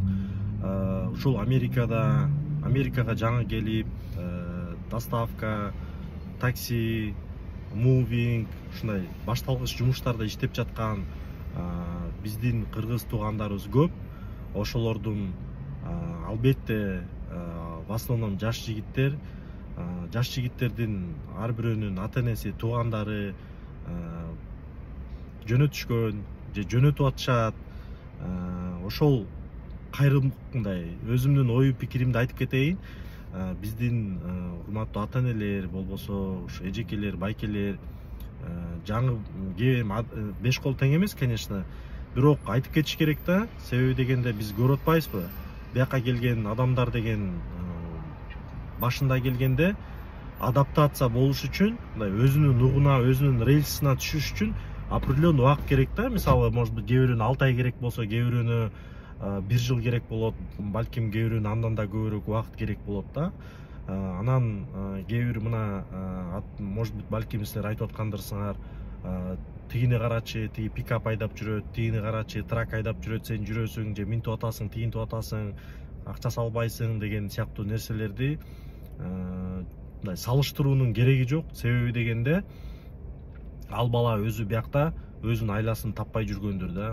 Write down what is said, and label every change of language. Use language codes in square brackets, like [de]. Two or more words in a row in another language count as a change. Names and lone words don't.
[ky] Ушул Америкага жаңы келип, доставка, такси, мувинг, ушундай башталгыч жумуштарда иштеп жаткан биздин кыргыз туугандарыбыз көп. Ошолордун албетте [ru] в основном [ky] жаш жигиттер, жаш жигиттердин ар бирөөнүн ата-энеси, туугандары жөнөтүшкөн же жөнөтүп атышат. Ошол кайрымдай өзүмдүн ой пикиримди айтып кетейин. Биздин урматтуу ата-энелер, болбосо эжекелер, байкелер, жаңы 5 кол тең эмес, конечно, бирок айтып кетиш керек да. Себеби дегенде биз көрүп атпайбызбы? Бияка келген адамдар деген башында келгенде адаптация болуш үчүн, өзүнүн нугуна, өзүнүн рельсине түшүш үчүн определенный убакыт керек да. Мисалы, [ru] может быть, [ky] кээ бирөөнө 6 ай керек болсо, кээ бирөөнө 1 жыл керек болот, балким кээ бирөөнө андан да көбүрөөк убакыт керек болот да. Анан кээ бир мына [ru] может быть, [ky] балким силер айтып аткандырсыңар, тигини карачы, тиги пикап айдап жүрөт, тигини карачы, трак айдап жүрөт, сен жүрөсүң же минтип атасың, тигинтип атасың, акча салбайсың деген сыяктуу нерселерди салыштыруунун кереги жок. Себеби дегенде ал бала өзү биякта өзүнүн айласын таппай жүргөндүр да.